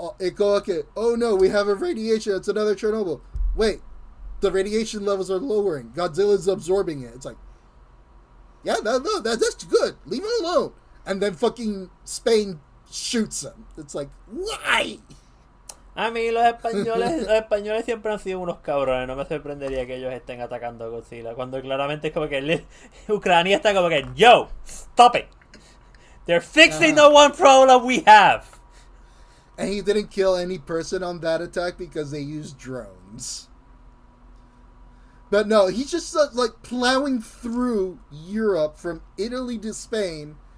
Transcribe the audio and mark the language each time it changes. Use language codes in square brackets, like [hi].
[en] okay, oh no, we have a radiation. It's another Chernobyl. Wait. The radiation levels are lowering. Godzilla's absorbing it. It's like, yeah, no, that's good. Leave him alone. And then fucking Spain shoots him. It's like, why? [es] A mí los españoles siempre han sido unos cabrones. No me sorprendería que ellos estén atacando a Godzilla. Cuando claramente es como que Ucrania está como que, [en] yo, stop it. They're fixing the one problem we have. And he didn't kill any person on that attack because they used drones. But no, he's just like plowing through Europe from Italy to Spain.